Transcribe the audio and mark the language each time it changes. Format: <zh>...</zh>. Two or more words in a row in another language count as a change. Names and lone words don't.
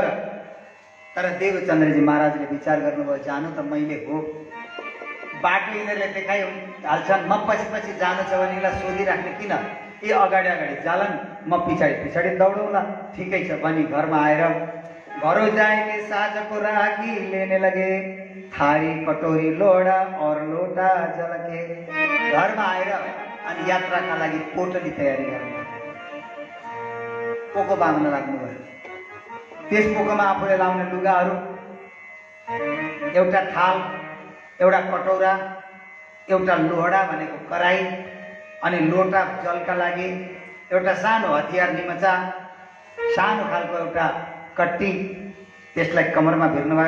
<ne>तर देवचन्द्रजी महाराजले विचार गर्नुभयो जानु त मैले हो, बाटो यिनीहरूले देखाइ हाल्छन्, म पछि पछि जानु छ भने यसलाई सोधिराख्ने किन? ए अगाडि अगाडि जालन, म पछाडि पछाडि दौडौँला। ठिकै छ भनी घरमा आएर</ne> <hi>घरों जाएके साँझको राखी लेने लगे, थारी कटोरी लोटा और लोटा जलके।</hi> <ne>घरमा आएर अनि यात्राका लागि पोटली तयारी गर्नु, पोको बाँध्न लाग्नुभयो। त्यस पोकोमा आफूले लाउने लुगाहरू, एउटा थाल, एउटा कटौरा, एउटा लोहडा भनेको कराई, अनि लोटा जलका लागि एउटा सानो हतियार निमचा, सानो खालको एउटा कट्टी, त्यसलाई कमरमा भिर्नुभयो।</ne>